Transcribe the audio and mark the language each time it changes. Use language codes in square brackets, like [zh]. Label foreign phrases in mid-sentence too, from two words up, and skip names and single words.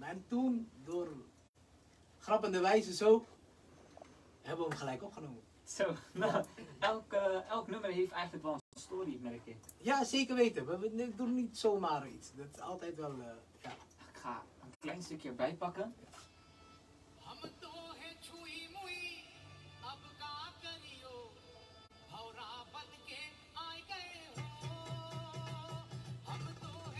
[nl] En toen, door grappende wijze zo, hebben we hem gelijk opgenomen. Zo, nou, elk nummer heeft eigenlijk wel een story, merk ik. Ja, zeker weten. We doen niet zomaar iets. Dat is altijd wel, ja. Ik ga een klein stukje erbij pakken. [hi] हम तो है छुई मुई अब का करियो भौरा बन के आ गए हो हम तो